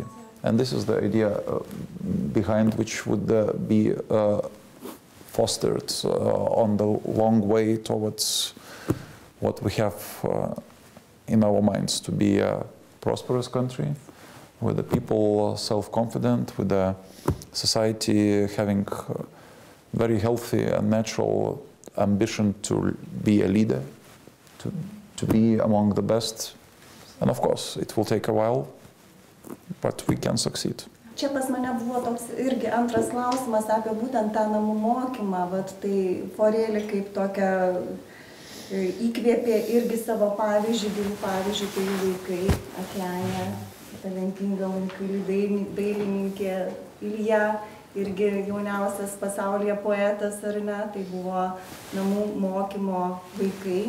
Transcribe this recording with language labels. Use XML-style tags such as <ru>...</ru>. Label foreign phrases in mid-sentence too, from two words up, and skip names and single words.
<en>And this is the idea behind which would be fostered on the long way towards what we have in our minds to be a prosperous country, with the people self-confident, with the society having very healthy and natural ambition to be a leader, to be among the best. And of course, it will take a while, but we can succeed.</en> <lt>Čia pas mane buvo toks irgi antras klausimas apie būtent tą namų mokymą, vat tai Forėlė kaip tokia įkvėpė irgi savo pavyzdžių, gerų pavyzdžių, tai vaikai, Aklenė, talentinga unikali dailininkė, Ilja, irgi jauniausias pasaulyje poetas, ar ne, tai buvo namų mokymo vaikai.</lt>